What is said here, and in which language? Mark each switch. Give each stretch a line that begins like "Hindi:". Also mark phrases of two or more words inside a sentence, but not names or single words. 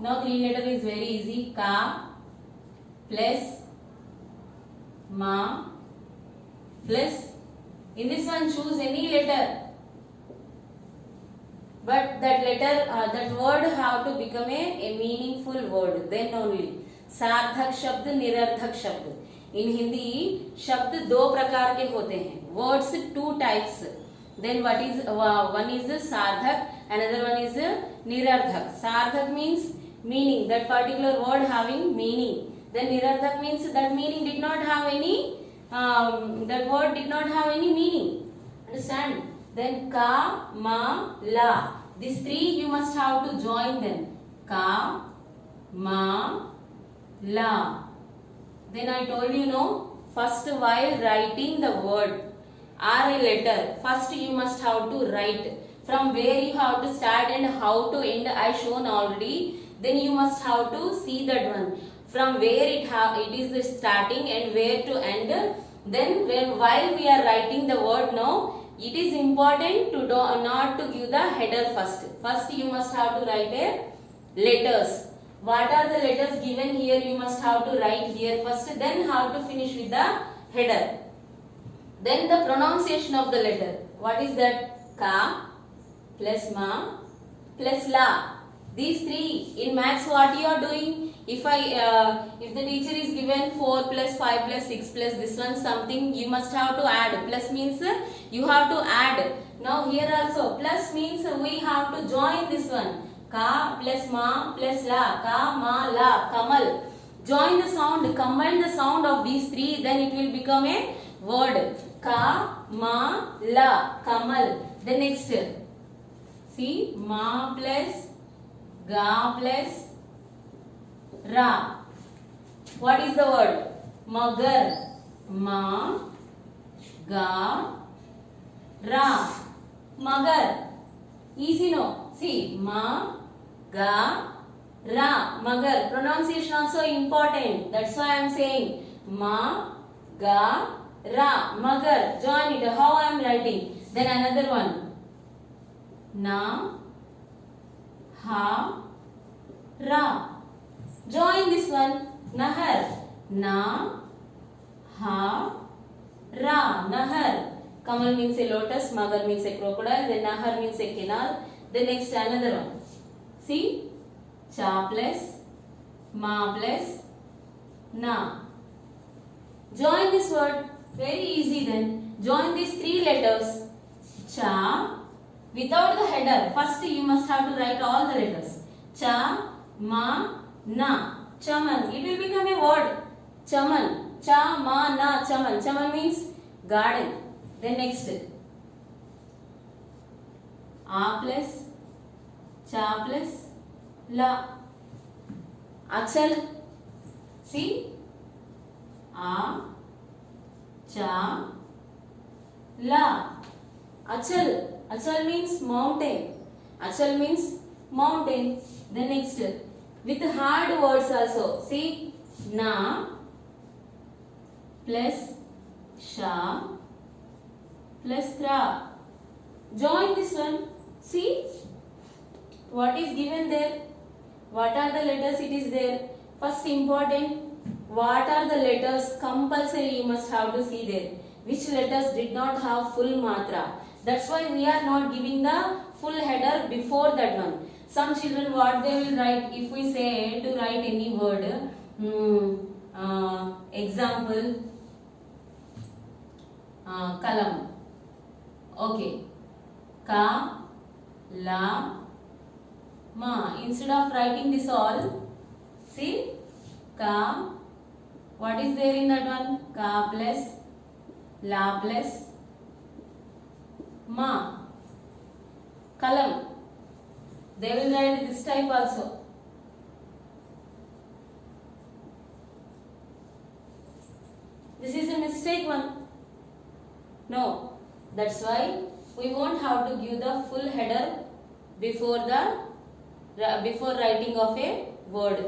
English: Now 3-letter is very easy. Ka plus ma plus. In this one, choose any letter. But that letter, that word have to become a meaningful word. Then only.
Hindi: सार्थक शब्द, निरर्थक शब्द.
English: In Hindi,
Hindi: शब्द 2 प्रकार के होते हैं.
English: Words 2 types. Then what is one is सार्थक, another one is निरर्थक. सार्थक means meaning, that particular word having meaning. Then निरर्थक means that meaning did not have any, that word did not have any meaning. Understand? Then ka, ma, la. These 3 you must have to join them. Ka, ma, la. Then I told you, no, first while writing the word or a letter, first you must have to write. From where you have to start and how to end I shown already. Then you must have to see that one. From where it is the starting and where to end. Then while we are writing the word, no, it is important to not to give the header first. First you must have to write a letters. What are the letters given here? You must have to write here first. Then how to finish with the header. Then the pronunciation of the letter. What is that? Ka plus ma plus la. These 3 in maths. What you are doing? If the teacher is given 4 plus 5 plus 6 plus this one something, you must have to add. Plus means you have to add. Now here also plus means we have to join this one. Ka plus ma plus la. Ka, ma, la. Kamal. Join the sound. Combine the sound of these 3. Then it will become a word. Ka, ma, la. Kamal. The next. See, ma plus ga plus ra. What is the word? Magar. Ma, ga, ra. Magar. Easy, no? See, ma, ga, ra. Magar. Pronunciation also important. That's why I am saying ma, ga, ra. Magar. Join it. How I am writing? Then another one. Na, ha, ra. Join this one. Nahar. Na, ha, ra. Nahar. Kamal means a lotus. Magar means a crocodile. Then nahar means a canal. Then next another one. See? Cha plus ma plus na. Join this word. Very easy then. Join these three letters. Cha. Without the header. First you must have to write all the letters. Cha, ma, na. Chaman. It will become a word. Chaman. Cha, ma, na. Chaman. Chaman means garden. Then next. A plus cha plus la. Achal. See? A, cha, la. Achal. Achal means mountain. Achal means mountain. Then next. With hard words also. See? Na plus sha plus tra. Join this one. See? What is given there? What are the letters it is there? First important. What are the letters? Compulsory you must have to see there. Which letters did not have full matra? That's why we are not giving the full header before that one. Some children what they will write, if we say to write any word, example, kalam. Okay. Ka, la, ma. Instead of writing this all, see? Ka, what is there in that one? Ka plus, la plus, ma. Kalam. They will write this type also. This is a mistake one. No. That's why we won't have to give the full header before writing of a word.